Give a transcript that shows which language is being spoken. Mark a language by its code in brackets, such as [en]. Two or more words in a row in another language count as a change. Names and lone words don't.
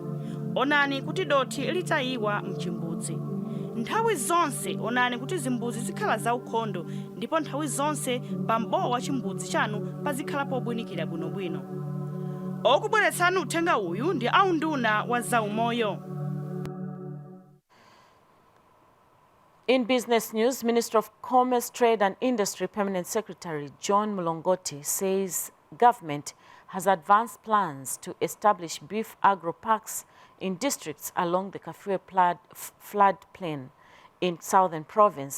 [ny] Onani kuti dothi litayiwa mchimbudzi. Nthawi zonse onani kuti zimbuzi zikhala zaukhondo ndipo nthawi zonse pambowa wa chimbudzi chanu pazikhala pobwinikira bwinobwino. Okubweretsani uthenga uyu ndi aunduna wa zaumoyo. [en] In business news, Minister of Commerce, Trade and Industry Permanent Secretary John Mulongoti says government has advanced plans to establish beef agro parks in districts along the Kafue floodplain in southern province.